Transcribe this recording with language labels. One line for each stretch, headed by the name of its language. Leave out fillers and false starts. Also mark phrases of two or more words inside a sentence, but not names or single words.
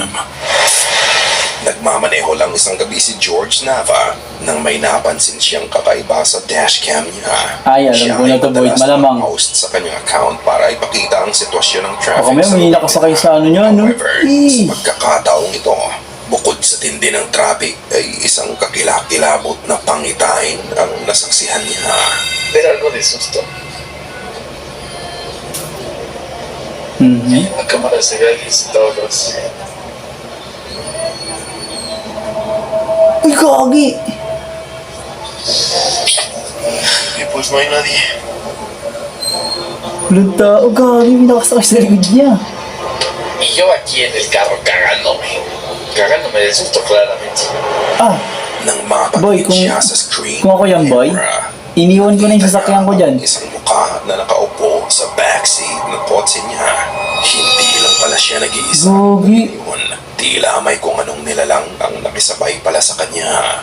Filipino: Nagmamaneho lang isang gabi si George Nava nang may napansin siyang kakaiba sa dashcam niya. Ay, alam ko na to, boy. Malamang. Post sa kanyang account para ipakita ang sitwasyon ng traffic. Ako may nakasakay sa ano niya, no? However, sa pagkakataong ito, bukod sa tindi ng traffic ay isang kakilakilabot na pangitain ang nasaksihan niya.
Spanish: Ver algo de susto. Mm-hmm. La cámara se ve alguien sentado atrás.
Filipino: Uy, gagi!
Spanish: Y pues no hay nadie.
Filipino: Walang tao, gagi. May nakasakay sa likod niya.
Spanish: Y yo aquí en el carro cagándome. Cagándome de susto claramente. Ah,
Filipino: Nang Boy, mapatingin kung- siya sa screen, kung ako yan, boy, iniwan ko na yung sasakyan ko dyan. Isang mukha na nakaupo sa backseat ng kotse niya. Hindi lang pala siya nag-iisa. Gagi. Yun, tila may kung anong nilalang ang nakisabay pala sa kanya.